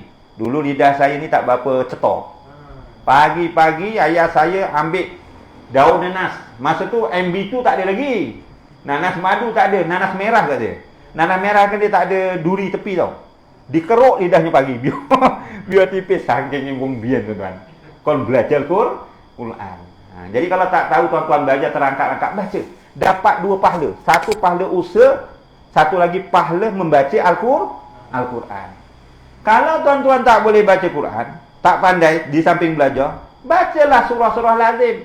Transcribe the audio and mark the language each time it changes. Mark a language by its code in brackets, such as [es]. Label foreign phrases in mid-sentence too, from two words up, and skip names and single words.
[ms] Dulu lidah saya ni tak berapa cetok. Pagi-pagi ayah saya ambil daun nanas. Masa tu MB tu tak ada lagi. Nanas madu tak ada, nanas merah tak ada. Nanas merah kan dia tak ada duri tepi tau. Dikeruk lidahnya pagi biar tipis, [jv] saking wong biyen [ms] tuan-tuan. Kon belajar Quran. Jadi kalau tak tahu tuan-tuan belajar terangkat-angkat baca, dapat 2 pahala. Satu pahala usaha, satu lagi pahala membaca Al-Quran. Kalau tuan-tuan tak boleh baca Quran, tak pandai di samping belajar, bacalah surah-surah lazim.